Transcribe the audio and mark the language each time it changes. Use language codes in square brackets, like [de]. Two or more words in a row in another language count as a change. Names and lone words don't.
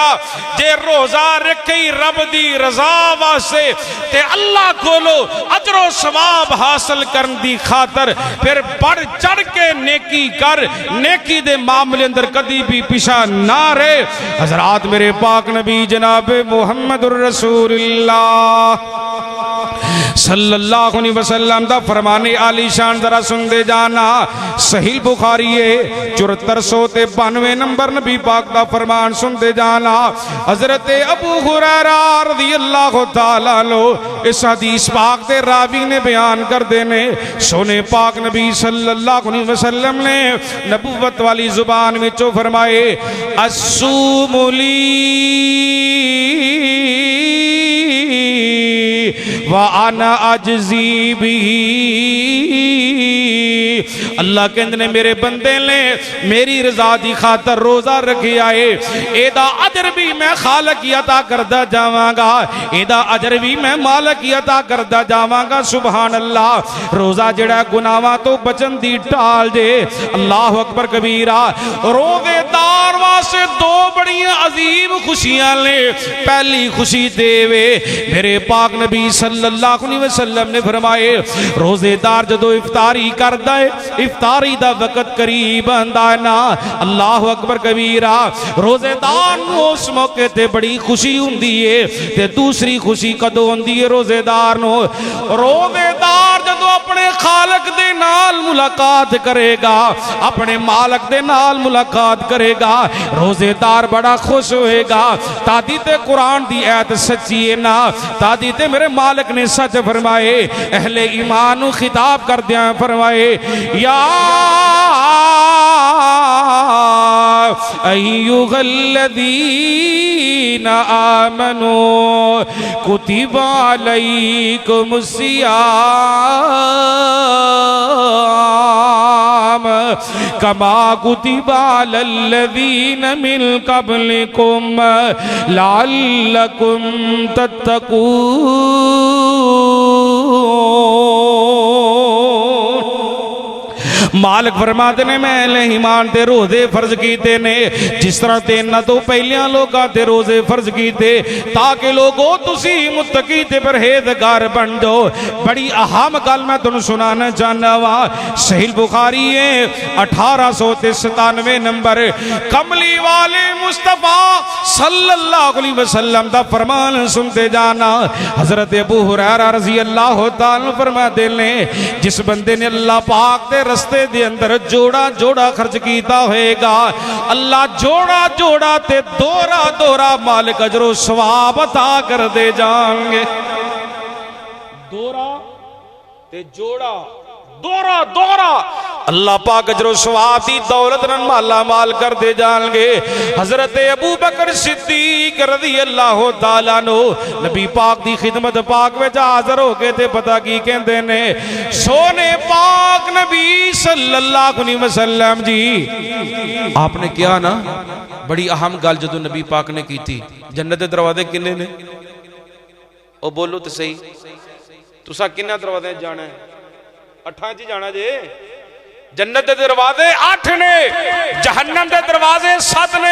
[pa] جے روزہ رکھے رب دی رضا واسطے تے اللہ کولوں اجر و ثواب حاصل کرن دی خاطر پھر بڑھ چڑھ کے نیکی کر، نیکی دے معاملے اندر کدی بھی پچھا نہ رہے. حضرات میرے پاک نبی جناب [ar] محمد رسول الله صلى الله عليه وسلم [pa] دا فرمانِ عالی شان ذرا سندے جانا. صحیح بخاری ہے 7492 نمبر نبی پاک دا فرمان سندے جانا. حضرت ابو ہریرہ [ar] رضي الله تعالى [pa] لو اس حدیث پاک دے راوی نے بیان کر دینے، سوہنے پاک نبی [ar] صلى الله عليه وسلم [pa] نے نبوت والی زبان وچوں فرمائے, [ar] الصوم لي وأنا أجزي به. [pa] اللہ کہندے نے میرے بندے نے میری رضا دی خاطر روزہ رکھیا ہے، ایدا اجر بھی میں خالق کی عطا کردا جاواں گا، ایدا اجر بھی میں مالک کی عطا کردا جاواں گا. [ar] سبحان الله. [pa] روزہ جیہڑا گناہاں توں بچن دی ڈھال جے. [ar] الله أكبر كبيرا. [pa] روزے دار واسطے دو بڑیاں عجیب خوشیاں نے. پہلی خوشی دیوے میرے پاک نبی [ar] صلى الله عليه وسلم [pa] نے فرمائے، روزے دار جدوں افطاری کردا ہے، افطاری دا وقت قریب آندا ہے نا, [ar] الله أكبر كبيرا, [pa] روزے دار نوں اس موقعے تے بڑی خوشی ہندی ہے. تے دوسری خوشی کدوں ہندی ہے روزے دار نوں? روزے دار جدوں اپنے خالق دے نال ملاقات کرے گا، اپنے مالک دے نال ملاقات کرے گا، روزے دار بڑا خوش ہوئے گا. تاں دی تے قرآن دی آیت سچی ہے نا، تاں دی تے میرے مالک نے سچ فرمائے. اہلِ ایمان نوں خطاب کردیاں فرمائے، یا [ar] أيها الذين آمنوا كتب عليكم الصيام كما كتب على الذين من قبلكم لعلكم تتقون. [pa] مالک فرماندے نے میں ایمان تے روزے فرض کیتے نے جس طرح تے انہاں توں پہلیاں لوکاں تے روزے فرض کیتے تاکہ لوکو تسی متقی تے پرہیزگار بن جاؤ. بڑی اہم گل میں تہانوں سنانا چاہنا واں. صحیح بخاری ہے 1897 نمبر، کملی والے مصطفیٰ [ar] صلى الله عليه وسلم [pa] دا فرمان سندے جانا. حضرت ابو ہریرہ [ar] رضي الله تعالى [pa] فرماندے نے جس بندے نے اللہ پاک دے رستے دے اندر جوڑا جوڑا خرچ کیتا ہوئے گا اللہ جوڑا جوڑا تے دوہرا دوہرا مالک اجر و ثواب عطا کر دے جان گے. دوہرا تے جوڑا دوہرا دوہرا اللہ پاک اجر و ثواب دی دولت نال مالا مال کر دے جان گے. حضرت ابو بکر صدیق [ar] رضي الله تعالى [pa] نوں نبی پاک دی خدمت پاک وچ حاضر ہو کے تے پتا کی کہندے نے سوہنے پاک نبی [ar] صلى الله عليه وسلم [pa] جی آپ نے کیا نا بڑی اہم گل جدوں نبی پاک نے کی سی جنت دے دروازے کنے نے او بولو تے سہی تسی کنے دروازے جانا ہے 8 چ جانا جے جنت دے دروازے 8 نے جہنم دے دروازے 7 نے.